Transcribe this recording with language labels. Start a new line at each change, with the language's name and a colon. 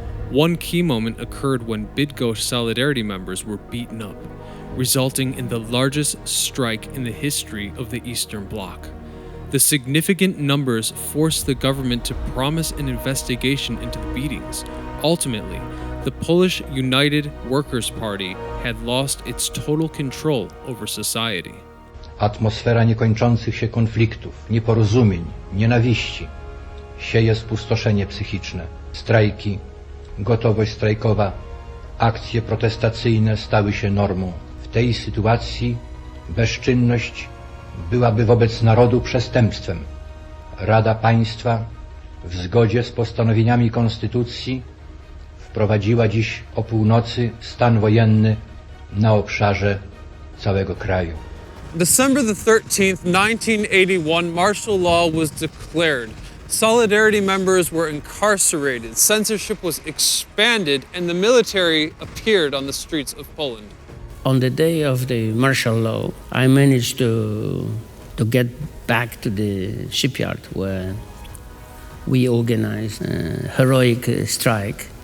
English: One key moment occurred when Bydgoszcz Solidarity members were beaten up, resulting in the largest strike in the history of the Eastern Bloc. The significant numbers forced the government to promise an investigation into the beatings. Ultimately, the Polish United Workers' Party had lost its total control over society.
Polish: Atmosfera niekończących się konfliktów, nieporozumień, nienawiści sieje spustoszenie psychiczne. Strajki, gotowość strajkowa, akcje protestacyjne stały się normą. W tej sytuacji bezczynność byłaby wobec narodu przestępstwem. Rada Państwa w zgodzie z postanowieniami Konstytucji wprowadziła dziś o północy stan wojenny na obszarze całego kraju.
English: December the 13th, 1981, martial law was declared. Solidarity members were incarcerated, censorship was expanded, and the military appeared on the streets of Poland. On the day of the martial law, I managed to get back to the shipyard where we organized a heroic strike